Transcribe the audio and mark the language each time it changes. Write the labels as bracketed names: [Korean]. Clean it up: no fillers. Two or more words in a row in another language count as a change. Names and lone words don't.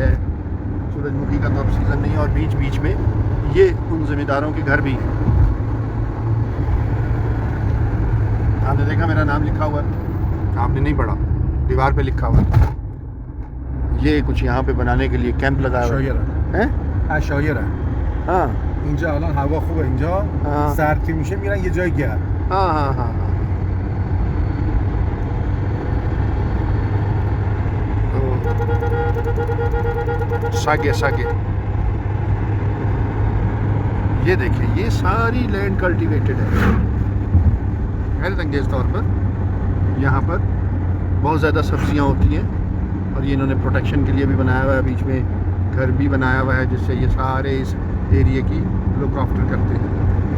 [Hindi] सूरजमुखी का तो अब सीज़न नहीं है और बीच बीच में ये उन ज़मींदारों के घर भी हैं। आपने देखा मेरा नाम लिखा हुआ है, आपने नहीं पढ़ा, दीवार पे लिखा हुआ है। ये कुछ यहाँ पे बनाने के लिए कैंप लगाया हुआ है। [Persian] عشایره [Hindi] हाँ [Persian] اینجا الان هوا خوبه، اینجا سرد که میشه میرن یه جای گرم. [Hindi] हाँ तो सागे ये देखिए, ये सारी [English] land cultivated [Hindi] है। हैरत अंगेज़ तौर पर यहाँ पर बहुत ज़्यादा सब्जियाँ होती हैं और ये इन्होंने प्रोटेक्शन के लिए भी बनाया हुआ है, बीच में घर भी बनाया हुआ है जिससे ये सारे इस एरिया की [English] look after [Hindi] करते हैं।